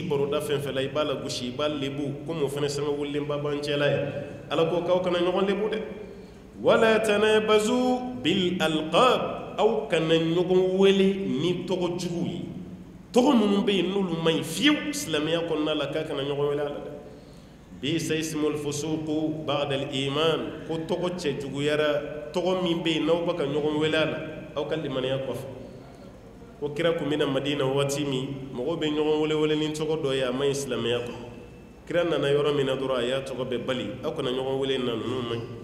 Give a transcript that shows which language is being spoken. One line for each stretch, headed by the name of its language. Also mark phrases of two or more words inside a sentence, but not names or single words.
Bambara: baroda fɛn fɛn la i b'a la gosi i b'a lebu komi o fana sanga wulilenba b'an cɛla ye ala ko k'aw kana ɲɔgɔn lebu dɛ
Arabic: ولا تنابزوا بالألقاب
Bambara: aw kana ɲɔgɔn wele ni tɔgɔ jugu ye tɔgɔ minnu bɛ yen n'olu man ɲi fiyewu silamɛya kɔnɔna la k'a kana ɲɔgɔn wele a la dɛ
Arabic: بئس الاسم الفسوق بعد الإيمان
Bambara: ko tɔgɔ cɛ juguyara tɔgɔ min bɛ yen n'aw bɛ ka ɲɔgɔn wele a la aw ka limaniya kɔfɛ ko kira kun bɛna madina waati min mɔgɔw bɛ ɲɔgɔn wele ni tɔgɔ dɔ ye a ma ɲi silamɛya kɔ kira nana yɔrɔ min na dɔrɔn a y'a tɔgɔ bɛɛ bali aw kana ɲɔgɔn wele na ninnu man ɲi